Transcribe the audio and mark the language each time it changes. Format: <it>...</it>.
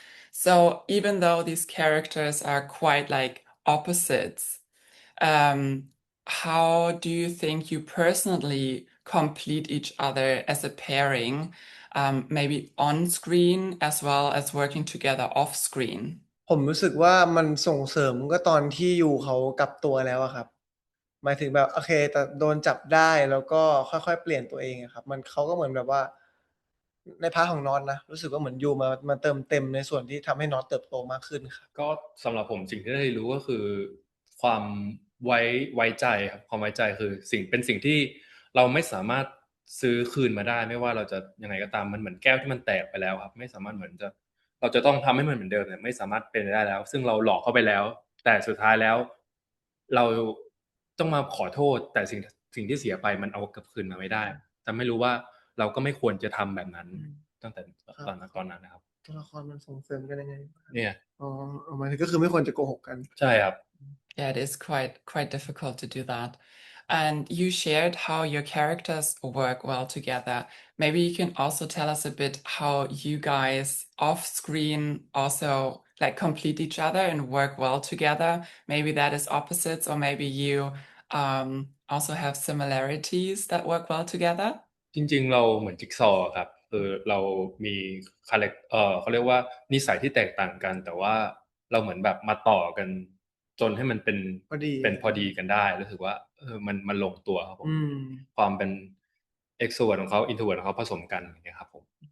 <en>So even though these characters are quite like opposites, how do you think you personally complete each other as a pairing, maybe on screen as well as working together off screen?</en> <th>ผมรู้สึกว่ามันส่งเสริมก็ตอนที่อยู่เขากลับตัวแล้วอะครับหมายถึงแบบโอเคแต่โดนจับได้แล้วก็ค่อยๆเปลี่ยนตัวเองอะครับมันเขาก็เหมือนแบบว่าในพาร์ทของน็อตนะรู้สึกว่าเหมือนอยู่มาเติมเต็มในส่วนที่ทำให้น็อตเติบโตมากขึ้นครับ ก็สำหรับผมสิ่งที่ได้รู้ก็คือความไว้ใจครับความไว้ใจคือเป็นสิ่งที่เราไม่สามารถซื้อคืนมาได้ไม่ว่าเราจะยังไงก็ตามมันเหมือนแก้วที่มันแตกไปแล้วครับไม่สามารถเราจะต้องทำให้มันเหมือนเดิมเนี่ยไม่สามารถเป็นได้แล้วซึ่งเราหลอกเข้าไปแล้วแต่สุดท้ายแล้วเราต้องมาขอโทษแต่สิ่งที่เสียไปมันเอากลับคืนมาไม่ได้แต่ไม่รู้ว่าเราก็ไม่ควรจะทำแบบนั้นตั้งแต่ตอนนั้นนะครับ ตัวละครมันส่งเสริมกันยังไง เนี่ย หมายถึงก็คือไม่ควรจะโกหกกัน ใช่ครับ</th> <en>Yeah, it is quite difficult to do that. And you shared how your characters work well together. Maybe you can also tell us a bit how you guys off screen also like complete each other and work well together. Maybe that is opposites, or maybe you also have similarities that work well together.</en> <th>จริงๆเราเหมือนจิ๊กซอว์ครับคือเรามีเขาเรียกว่านิสัยที่แตกต่างกันแต่ว่าเราเหมือนแบบมาต่อกันจนให้มันเป็นพอดีกันได้รู้สึกว่ามันลงตัวครับผมความเป็น extrovert ของเขา introvert ของเขาผสมกันอย่างเงี้ยครับผม</th>